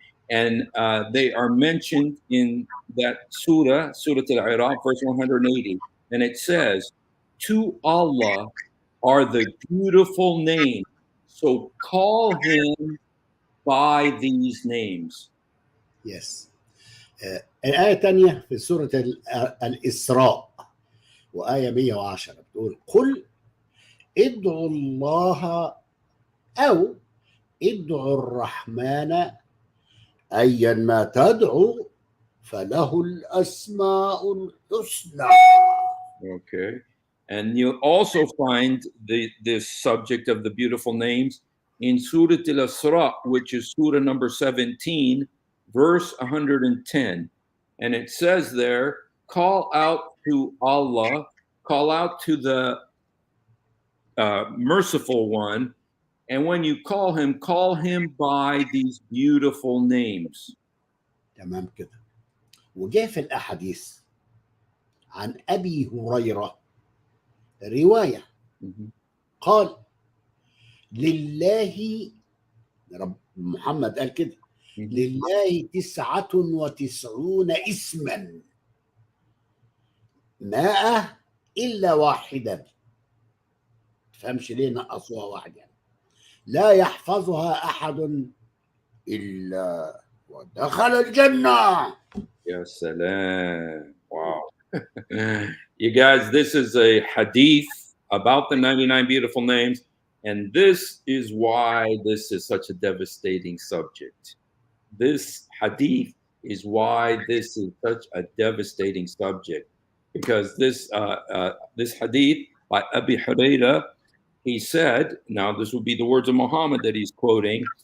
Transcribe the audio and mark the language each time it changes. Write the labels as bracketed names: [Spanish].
[English] And they are mentioned in that Surah Al-A'raf, verse 180. And it says, to Allah are the beautiful names, so call him by these names. Yes. [Arabic] الآية الثانية في سورة الإسراء وآية 110 بتقول قل ادعوا الله أو ادعوا الرحمن أيا ما تدعو فله الأسماء الحسنى. [English] Okay. And you'll also find this subject of the beautiful names in Surah Al-Isra, which is Surah number 17, verse 110. And it says there, call out to Allah, call out to the merciful one. And when you call him by these beautiful names. [Arabic] تمام كده. وجاء في الأحاديث عن أبي هريرة رواية قال لله، رب محمد قال كده، لله 99 اسما 100 إلا واحدا. تفهمش ليه نقصوها واحد يعني. لا يحفظها أحد إلا ودخل الجنة. يا سلام. [English] Wow. You guys, this is a hadith about the 99 beautiful names, and this is why this is such a devastating subject. This hadith is why this is such a devastating subject, because this hadith by Abi Huraira, he said, now this would be the words of Muhammad that he's quoting.